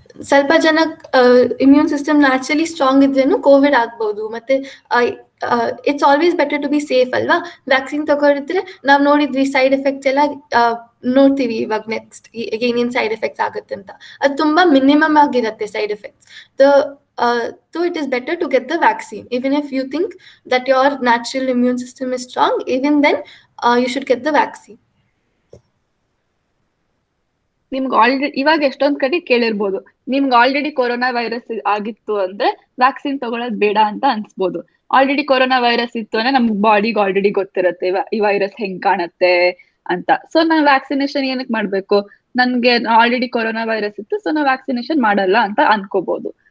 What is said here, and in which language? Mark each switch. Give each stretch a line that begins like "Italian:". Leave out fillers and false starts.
Kannada: ಸ್ವಲ್ಪ ಜನ immune system naturally strong ಇದ್ರೇನು Covid ಆಗ್ಬಹುದು.
English: ಮತ್ತೆ it's always better to be safe ಅಲ್ವಾ.
Kannada: ವ್ಯಾಕ್ಸಿನ್ ತಗೊಂಡಿದ್ರೆ ನಾವ್ ನೋಡಿದ್ವಿ ಸೈಡ್ ಎಫೆಕ್ಟ್ಸ್ ಎಲ್ಲ ನೋಡ್ತೀವಿ ಇವಾಗ ನೆಕ್ಸ್ಟ್ ಏನೇನ್ ಸೈಡ್ ಎಫೆಕ್ಟ್ಸ್ ಆಗುತ್ತೆ ಅಂತ. ಅದು ತುಂಬಾ ಮಿನಿಮಮ್ ಆಗಿರುತ್ತೆ side effects.
English: So it is better to get the vaccine. Even if you think that your natural immune system is strong, even then you should get the vaccine.
Kannada: ನಿಮ್ಗೆ already ಇವಾಗ ಎಷ್ಟೊಂದ್ ಕಡೆ ಕೇಳಿರ್ಬೋದು, ನಿಮ್ಗೆ ಆಲ್ರೆಡಿ ಕೊರೋನಾ ವೈರಸ್ ಆಗಿತ್ತು ಅಂದ್ರೆ vaccine ತಗೊಳೋದ್ ಬೇಡ ಅಂತ ಅನ್ಸ್ಬೋದು. ಆಲ್ರೆಡಿ ಕೊರೋನಾ ವೈರಸ್ ಇತ್ತು ಅಂದ್ರೆ ನಮ್ಗೆ ಬಾಡಿಗೆ ಆಲ್ರೆಡಿ ಗೊತ್ತಿರುತ್ತೆ ಈ ವೈರಸ್ ಹೆಂಗ್ ಕಾಣತ್ತೆ ಅಂತ. ಸೊ ನಾನು ವ್ಯಾಕ್ಸಿನೇಷನ್ ಏನಕ್ಕೆ ಮಾಡ್ಬೇಕು, ನನ್ಗೆ ಆಲ್ರೆಡಿ ಕೊರೋನಾ ವೈರಸ್ ಇತ್ತು, ಸೊ ನಾವು ವ್ಯಾಕ್ಸಿನೇಷನ್ ಮಾಡಲ್ಲ ಅಂತ ಅನ್ಕೋಬಹುದು.